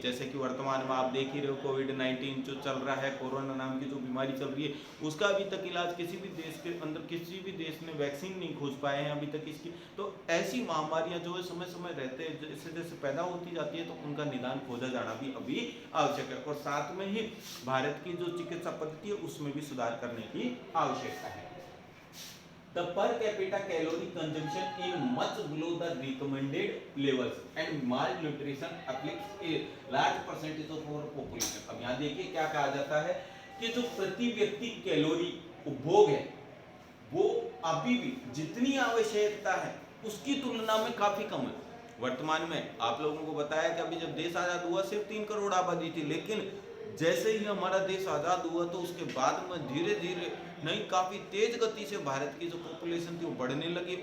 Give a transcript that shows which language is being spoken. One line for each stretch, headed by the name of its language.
Hindi: जैसे कि वर्तमान में आप देख ही रहे हो कोविड-19 जो चल रहा है, कोरोना नाम की जो बीमारी चल रही है, उसका अभी तक इलाज किसी भी देश के अंदर किसी भी देश ने वैक्सीन नहीं खोज पाए हैं अभी तक इसकी। तो ऐसी महामारियां जो है समय समय रहते हैं, जैसे जैसे पैदा होती जाती है तो उनका निदान खोजा जाना भी अभी आवश्यक है। और साथ में ही भारत की जो चिकित्सा पद्धति है उसमें भी सुधार करने की आवश्यकता है।
English: The per capita calorie consumption is much below the recommended levels and malnutrition afflicts a large percentage of our population।
Hindi: अब यहाँ देखिए क्या कहा जाता है कि जो प्रति व्यक्ति कैलोरी उपभोग है वो अभी भी जितनी आवश्यकता है उसकी तुलना में काफी कम है। वर्तमान में आप लोगों को बताया कि अभी जब देश आजाद हुआ सिर्फ 3 करोड़ आबादी थी, लेकिन जैसे ही हमारा देश आजाद हुआ तो उसके बाद में धीरे धीरे नहीं काफी तेज गति से भारत की जो पॉपुलेशन थी वो बढ़ने लगी।